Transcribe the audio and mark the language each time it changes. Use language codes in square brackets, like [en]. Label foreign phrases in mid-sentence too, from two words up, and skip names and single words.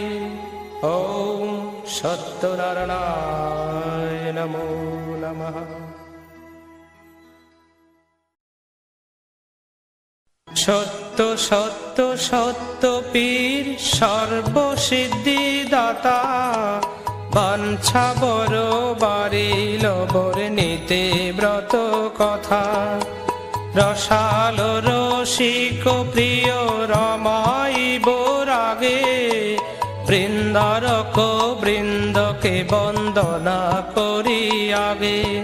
[sa] ॐ सत्यनारायणाय नमो नमः। सत्य सत्य सत्य पीर सर्वसिद्धिदाता [bn] বাঞ্ছা বড় বাড়িল বর্ণিতে ব্রত কথা। রসাল রসিক প্রিয় রমাইব রাগে বৃন্দারক বৃন্দকে বন্দনা করি আগে।